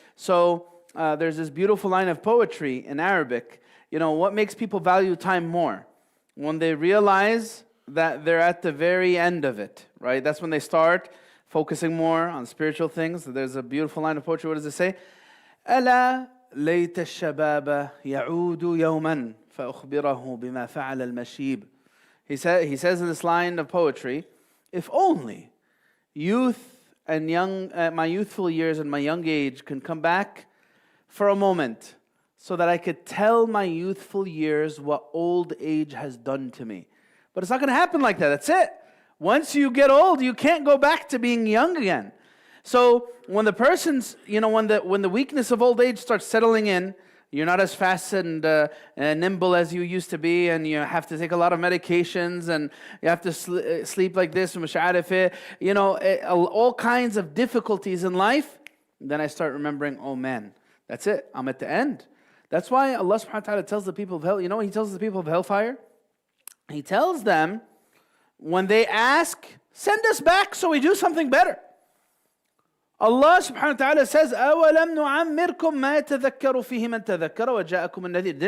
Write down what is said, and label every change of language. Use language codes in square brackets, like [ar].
[en] So there's this beautiful line of poetry in Arabic. You know, what makes people value time more? When they realize that they're at the very end of it, right? That's when they start focusing more on spiritual things. There's a beautiful line of poetry. What does it say? [ar] ألا ليت الشباب يعود يوما فأخبره بما فعل المشيب. [en] He says in this line of poetry, if only youth and my youthful years and my young age can come back for a moment so that I could tell my youthful years what old age has done to me. But it's not going to happen like that. That's it. Once you get old, you can't go back to being young again. So when the person's, you know, when the weakness of old age starts settling in, you're not as fast and nimble as you used to be, and you have to take a lot of medications, and you have to sleep like this, you know, all kinds of difficulties in life. Then I start remembering, oh man, that's it. I'm at the end. That's why Allah subhanahu wa ta'ala tells the people of hell, you know what He tells the people of hellfire? He tells them, when they ask, send us back so we do something better. Allah subhanahu wa ta'ala says, [ar] أَوَلَمْ نُعَمِّرْكُمْ مَا يَتَذَكَّرُ فِيهِ مَنْ تَذَكَّرَ وَجَاءَكُمُ النَّذِيرُ.